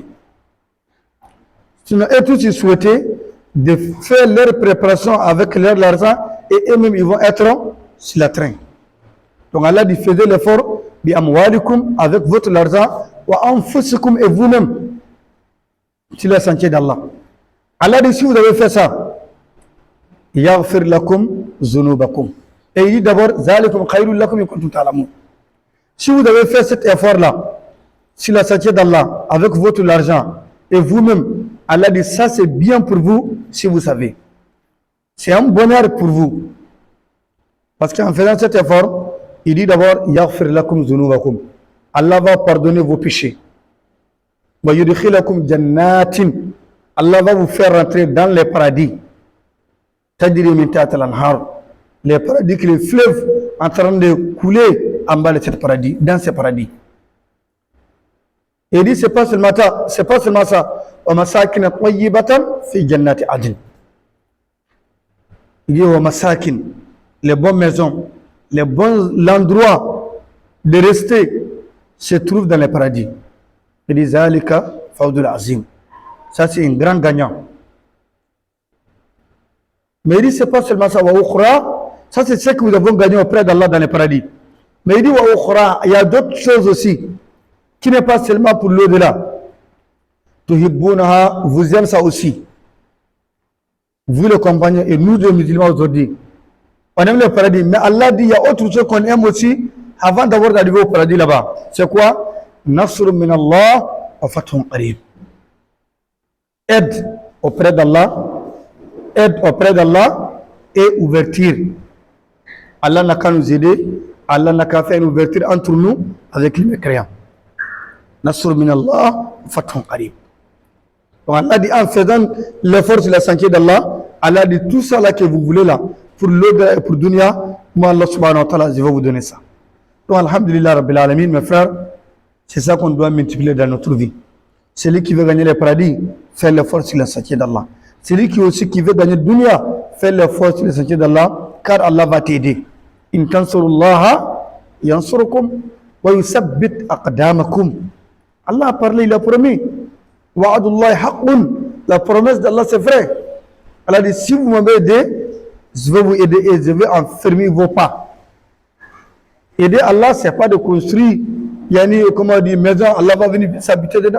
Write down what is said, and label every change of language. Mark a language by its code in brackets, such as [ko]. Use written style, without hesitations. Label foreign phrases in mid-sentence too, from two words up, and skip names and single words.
[fr] Sinon, eux tous, ils souhaitaient de faire leur préparation avec leur argent et eux-mêmes, ils vont être sur la train. Donc Allah dit, faisez l'effort, [ar] بأموالكم, [fr] avec votre argent, [ar] وأنفسكم, [fr] et vous-même, sur le sentier d'Allah. Allah dit, si vous avez fait ça, [ar] يغفر لكم ذنوبكم. [fr] Et il dit d'abord, [ar] ذلكم خير لكم إن كنتم تعلمون. [fr] Si vous avez fait cet effort-là, sur la sentier d'Allah, avec votre argent, et vous-même, Allah dit, ça c'est bien pour vous, si vous savez. C'est un bonheur pour vous. Parce qu'en faisant cet effort, il dit d'abord, [ar] يغفر لكم ذنوبكم. [fr] Allah va pardonner vos péchés. [ar] ويدخلكم جنات. [fr] Allah va vous faire rentrer dans les paradis. [ar] تجري من تحتها الأنهار. [fr] Les paradis, que les fleuves en train de couler en bas de ce paradis, dans ces paradis. Et il dit, c'est pas seulement ça. [ar] ومساكن طيبة في جنات عدن. [fr] Il dit, [ar] ومساكن, [fr] les bonnes maisons, les bons endroits de rester se trouvent dans les paradis. Il dit, [ar] ذلك الفوز العظيم. [fr] Ça, c'est un grand gagnant. Mais il dit, c'est pas seulement ça. [ar] وأخرى, [fr] ça, c'est ce que nous avons gagné auprès d'Allah dans les paradis. Mais il dit, [ar] وأخرى, [fr] il y a d'autres choses aussi, qui n'est pas seulement pour l'au-delà. Tuhibbunaha, vous aimez ça aussi. Vous, les compagnons, et nous, les musulmans aujourd'hui, on aime le paradis. Mais Allah dit, il y a autre chose qu'on aime aussi, avant d'avoir d'arriver au paradis là-bas. C'est quoi? [ar] نصر من الله وفتح قريب. [fr] Aide auprès d'Allah et ouverture. Allah n'a qu'à nous aider, Allah n'a qu'à faire une ouverture entre nous avec les mécréants. [ar] نصر من الله وفتح قريب. [fr] Donc Allah dit, en faisant l'effort sur la sentier d'Allah, Allah dit, tout ça là que vous voulez là, pour l'au-delà et pour dunya, moi Allah [ar] سبحانه وتعالى, [fr] je vais vous donner ça. [ar] Donc الحمد لله رب العالمين, [fr] mes frères, c'est ça qu'on doit multiplier dans notre vie. Celui qui veut gagner le paradis, fait l'effort sur la sentier d'Allah. Celui qui aussi qui veut gagner le dunya, fait l'effort sur la sentier d'Allah, car Allah va t'aider. [ar] إن تنصروا الله ينصركم ويثبت أقدامكم. [fr] Allah a parlé, il a promis. [ar] وعد الله حق. [fr] La promesse d'Allah, c'est vrai. Allah dit, si vous m'avez aidé, je vais vous aider et je vais enfermer vos pas. Aider Allah, c'est pas de construire, comment on dit, maison, Allah va venir s'habiter dedans.